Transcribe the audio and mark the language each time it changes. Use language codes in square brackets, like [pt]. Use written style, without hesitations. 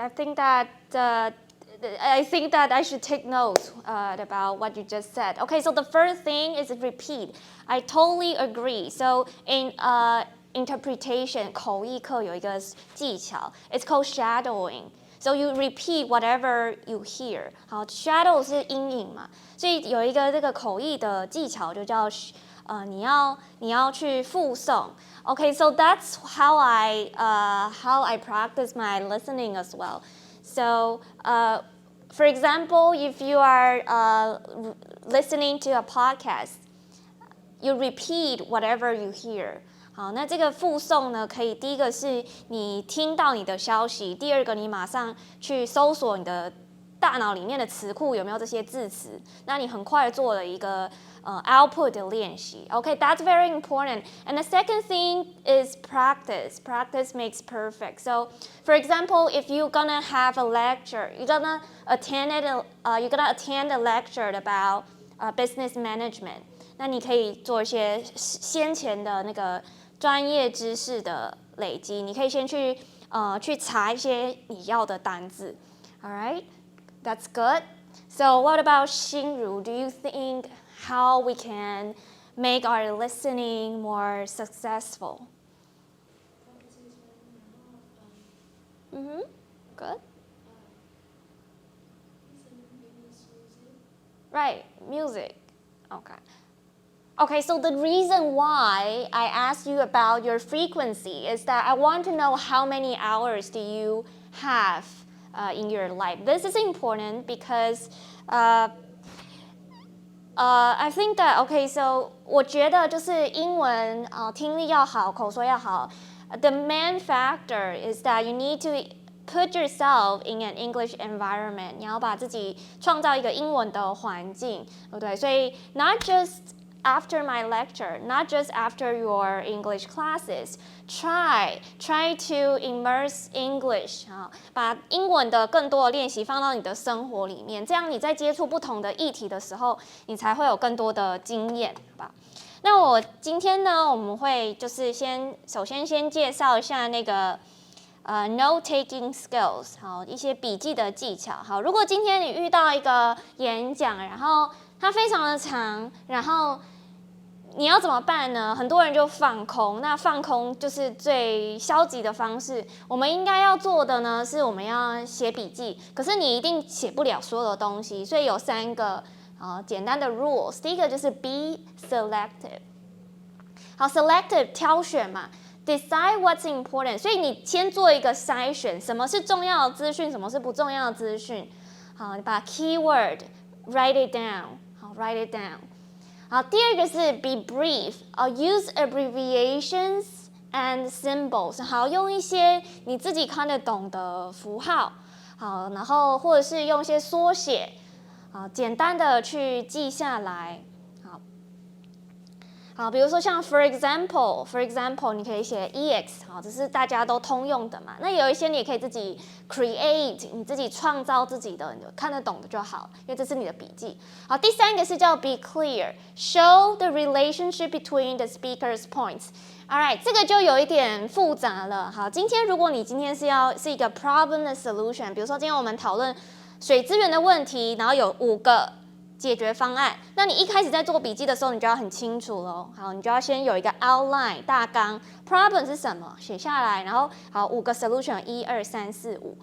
[en] I think that I should take notes about what you just said. Okay, so the first thing is repeat. I totally agree. So in interpretation, [zh] 口译课有一个技巧 [en] it's called shadowing. So you repeat whatever you hear. [zh] 好 shadow 是阴影嘛，所以有一个这个口译的技巧就叫你要去复诵。 [en] Okay, so that's how I practice my listening as well. So, for example, if you are listening to a podcast, you repeat whatever you hear. [zh] 好，那这个复诵呢，可以第一个是你听到你的消息，第二个你马上去搜索你的大脑里面的词库有没有这些字词，那你很快做了一个output 的练习。 [en] Okay, that's very important. And the second thing is practice. Practice makes perfect. So, for example, if you're gonna have a lecture, you're gonna attend a lecture about business management. [zh] 那你可以做一些先前的那个专业知识的累积，你可以先去查一些你要的单字。 [en] All right, that's good. So what about Xinru? Do you think how we can make our listening more successful? Good. Right, music. Okay, so the reason why I asked you about your frequency is that I want to know how many hours do you have in your life. This is important because I think that okay, so [zh] 我觉得就是英文听力要好，口说要好。 [en] The main factor is that you need to put yourself in an English environment. [zh] 你要把自己创造一个英文的环境，对不对？所以 [en] not just after my lecture, not just after your English classes, try to immerse English [zh] 把英文的更多的练习放到你的生活里面，这样你在接触不同的议题的时候，你才会有更多的经验，好吧？那我今天呢，我们会就是首先介绍一下那个note-taking skills， 好，一些笔记的技巧。好，如果今天你遇到一个演讲，然后它非常的长，然后你要怎么办呢？很多人就放空，那放空就是最消极的方式。我们应该要做的呢，是我们要写笔记。可是你一定写不了所有的东西，所以有3个简单的 rules。第一个就是 [en] be selective。 [zh] 好 ，selective 挑选嘛 ， [en] decide what's important。 [zh] 所以你先做一个筛选，什么是重要的资讯，什么是不重要的资讯。好，你把 keyword [en] write it down。好 ，write it down。 [zh] 好，第二个是 [en] be brief， use abbreviations and symbols， [zh] 好，用一些你自己看得懂的符号，好，然后或者是用一些缩写，好，简单的去记下来，好，比如说像 [en] for example， [zh] 你可以写 ex， 好，这是大家都通用的嘛。那有一些你也可以自己 create， 你自己创造自己的，你看得懂的就好，因为这是你的笔记。好，第3个是叫 [en] be clear，show the relationship between the speaker's points。All right， [zh] 这个就有一点复杂了。好，如果你今天是一个 problem 的 solution， 比如说今天我们讨论水资源的问题，然后有5个解决方案。那你一开始在做笔记的时候，你就要很清楚咯。好，你就要先有一个 outline 大纲 ，problem 是什么，写下来，然后好5个 solution， 1、2、3、4、5。